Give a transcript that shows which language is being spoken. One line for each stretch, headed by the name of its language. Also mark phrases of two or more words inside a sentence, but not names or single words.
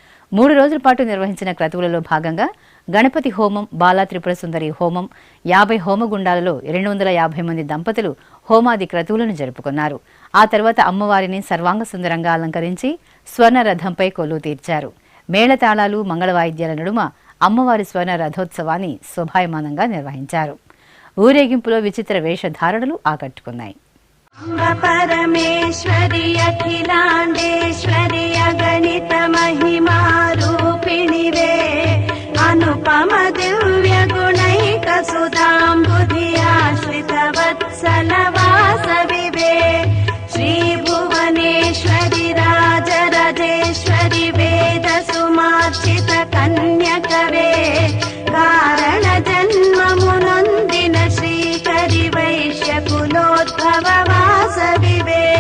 Telugu: 3 రోజుల పాటు నిర్వహించిన క్రతువులలో భాగంగా గణపతి హోమం, బాలా త్రిపుర సుందరి హోమం, 50 హోమగుండాలలో 250 మంది దంపతులు హోమాది క్రతువులను జరుపుకున్నారు. ఆ తర్వాత అమ్మవారిని సర్వాంగ సుందరంగా అలంకరించి స్వర్ణ రథంపై కొలువు తీర్చారు. మేళతాళాలు, మంగళవాయిద్యాల నడుమ అమ్మవారి స్వర్ణ రథోత్సవాన్ని శోభాయమానంగా నిర్వహించారు. ఊరేగింపులో విచిత్ర వేషధారణలు ఆకట్టుకున్నాయి.
Sanskrit: परमेश्वरि अखिलाण्डेश्वरि अगणित महिमा रूपिणि वे अनुपम दिव्य गुणैक सुधाम्बुधि आश्रित वत्सल वासवि वे श्री भुवनेश्वरि राजराजेश्वरि वेद सुमार्चित कन्यकवे कारण जन्ममुनोन्दिन श्रीकरि वैश्य कुलोद्भव वासविवे